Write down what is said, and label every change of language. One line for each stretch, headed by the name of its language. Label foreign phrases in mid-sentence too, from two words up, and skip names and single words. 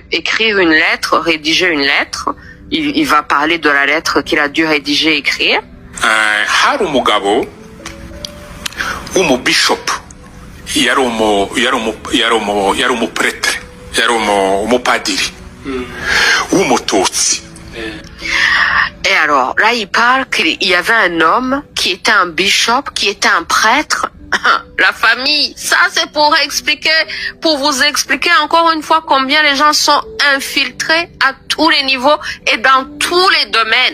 French: écrire une lettre, rédiger une lettre. Il va parler de la lettre qu'il a dû rédiger et écrire.
Kinyarwanda: Hari umugabo w'umubishop yari umupretre yari umupadiri w'umututsi.
French: Et alors, là, il parle qu'il y avait un homme qui était un bishop, qui était un prêtre. La famille, ça c'est pour vous expliquer encore une fois combien les gens sont infiltrés à tous les niveaux et dans tous les domaines.